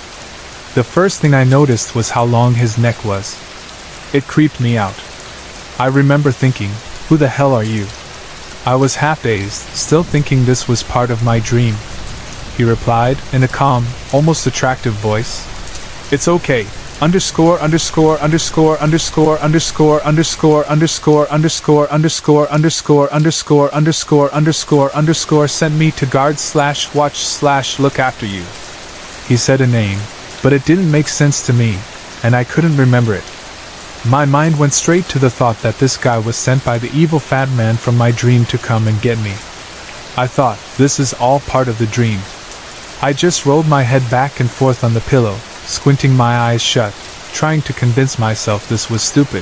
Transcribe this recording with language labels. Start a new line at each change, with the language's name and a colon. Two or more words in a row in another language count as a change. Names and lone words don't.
English: The first thing I noticed was how long his neck was. It creeped me out. I remember thinking, who the hell are you? I was half-dazed, still thinking this was part of my dream. He replied, in a calm, almost attractive voice. "It's okay. Underscore underscore underscore underscore underscore underscore underscore underscore underscore underscore underscore underscore underscore underscore sent me to guard/watch/look after you." He said a name, but it didn't make sense to me, and I couldn't remember it. My mind went straight to the thought that this guy was sent by the evil fat man from my dream to come and get me. I thought, this is all part of the dream. I just rolled my head back and forth on the pillow, squinting my eyes shut, trying to convince myself this was stupid.